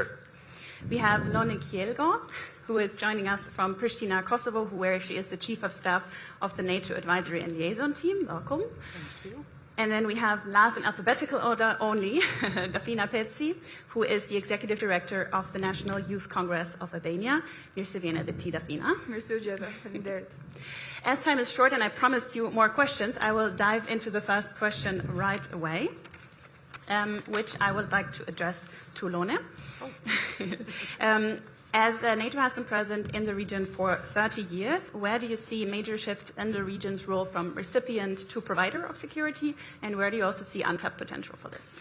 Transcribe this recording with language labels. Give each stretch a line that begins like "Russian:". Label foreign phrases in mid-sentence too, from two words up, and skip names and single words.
English: We have Lone Kielgo, who is joining us from Pristina, Kosovo, where she is the Chief of Staff of the NATO Advisory and Liaison Team. Welcome. Thank you. And then we have, last in alphabetical order only, Dafina Petsi, who is the Executive Director of the National Youth Congress of Albania.
Albanian: Mirë vjen edhe ti, Dafina. Mirë gjeta. Faleminderit.
English: As time is short and I promised you more questions, I will dive into the first question right away, which I would like to address to Lone. As NATO has been present in the region for 30 years, where do you see major shifts in the region's role from recipient to provider of security, and where do you also see untapped potential for this?